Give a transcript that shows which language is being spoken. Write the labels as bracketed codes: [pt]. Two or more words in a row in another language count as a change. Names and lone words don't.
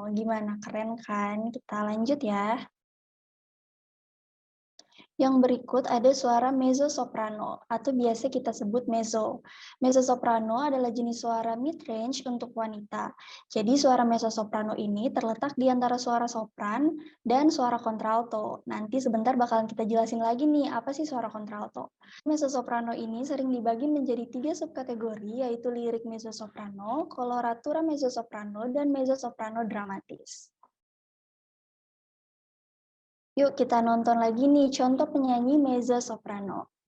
[id] Gimana, keren kan? Kita lanjut ya. Yang berikut ada suara mezzo-soprano, atau biasa kita sebut mezzo. Mezzo-soprano adalah jenis suara mid-range untuk wanita. Jadi suara mezzo-soprano ini terletak di antara suara sopran dan suara kontralto. Nanti sebentar bakalan kita jelasin lagi nih, apa sih suara kontralto. Mezzo-soprano ini sering dibagi menjadi 3 subkategori, yaitu lirik mezzo-soprano, coloratura mezzo-soprano, dan mezzo-soprano dramatis. Yuk kita nonton lagi nih contoh penyanyi mezzo soprano.